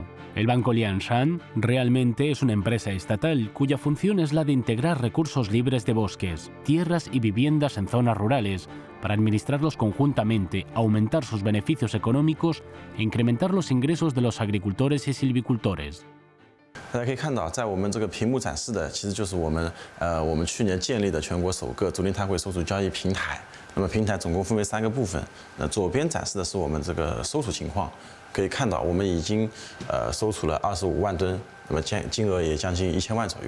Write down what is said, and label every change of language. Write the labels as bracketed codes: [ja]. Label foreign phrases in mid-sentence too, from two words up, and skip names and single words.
[es] El Banco Liangshan realmente es una empresa estatal cuya función es la de integrar recursos libres de bosques, tierras y viviendas en zonas rurales para administrarlos conjuntamente, aumentar sus beneficios económicos e incrementar los ingresos de los agricultores y silvicultores. [zh] 大家可以看到，在我们这个屏幕展示的，其实就是我们去年建立的全国首个竹林碳汇收储交易平台。那么平台总共分为3个部分。左边展示的是我们这个收储情况，可以看到我们已经收储了25万吨那么金额也将近1000万左右。